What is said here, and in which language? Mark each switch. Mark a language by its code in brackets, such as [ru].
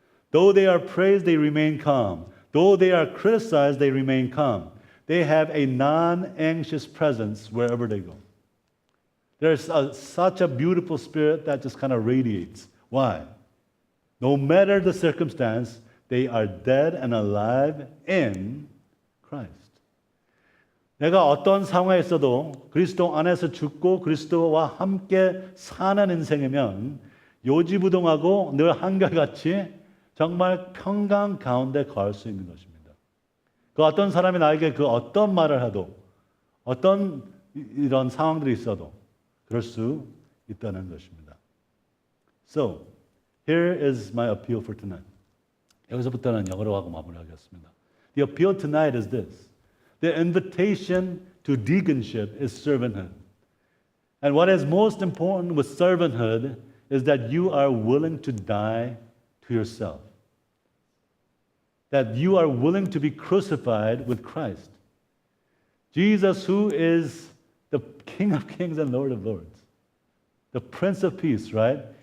[en] Though they are praised, they remain calm. Though they are criticized, they remain calm. They have a non-anxious presence wherever they go. There's such a beautiful spirit that just kind of radiates. Why? No matter the circumstance, they are dead and alive in Christ. [ko] 내가 어떤 상황에 있어도 그리스도 안에서 죽고 그리스도와 함께 사는 인생이면 요지부동하고 늘 한결같이 정말 평강 가운데 거할 수 있는 것입니다. 그 어떤 사람이 나에게 그 어떤 말을 해도 어떤 이런 상황들이 있어도 그럴 수 있다는 것입니다. [en] So, here is my appeal for tonight. [ko] 여기서부터는 영어로 하고 마무리하겠습니다. [en] The appeal tonight is this. The invitation to deaconship is servanthood. And what is most important with servanthood is that you are willing to die to yourself. That you are willing to be crucified with Christ. Jesus, who is the King of Kings and Lord of Lords, the Prince of Peace, right?